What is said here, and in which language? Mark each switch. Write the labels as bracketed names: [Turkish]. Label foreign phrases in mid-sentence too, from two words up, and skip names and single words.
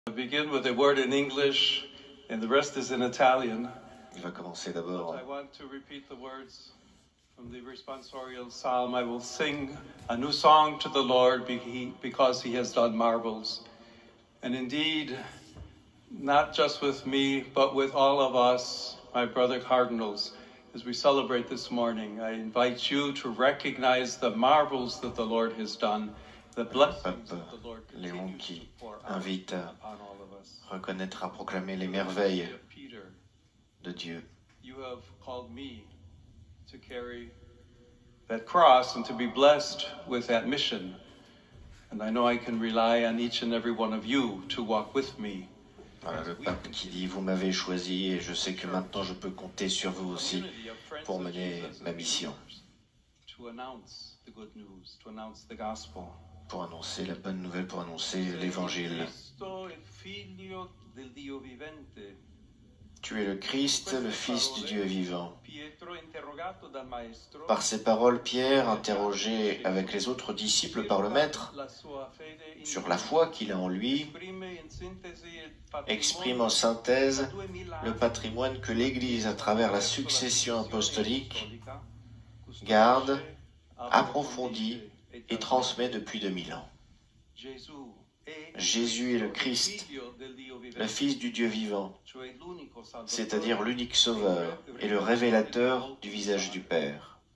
[English] I'll begin with a word in English, and the rest is in Italian. [French] Il va commencer d'abord. [English] I want to repeat the words from the responsorial psalm. I will sing a new song to the Lord because he has done marvels. And indeed, not just with me, but with all of us, my brother cardinals, as we celebrate this morning, I invite you to recognize the marvels that the Lord has done, the blessings that the Lord [French] Léon [English] continues [French] qui [English] to pour out [French] invite à [English] upon all of us. [French] reconnaître, à proclamer les merveilles [English] Peter, [French] de Dieu. [English] you have called me to carry that cross and to be blessed with that mission. And I know I can rely on each and every one of you to walk with me. [French] Voilà le pape qui dit « Vous m'avez choisi et je sais que maintenant je peux compter sur vous aussi pour mener ma mission, [English] To announce the good news, to announce the gospel. [French] pour annoncer la bonne nouvelle, pour annoncer l'Évangile. [Italian] Cristo, il figlio del Dio vivente. [French] Tu es le Christ, le Fils du Dieu vivant. » [Italian] Pietro, interrogato dal maestro, [French] Par ces paroles, Pierre, interrogé avec les autres disciples par le Maître [Italian] la sua fede [French] sur la foi qu'il a en lui, [Italian] esprime in sintesi il [French] exprime en synthèse le patrimoine que l'Église, à travers la succession apostolique, garde, approfondit et transmet depuis 2000 ans. Jésus est le Christ, le Fils du Dieu vivant, c'est-à-dire l'unique sauveur et le révélateur du visage du Père.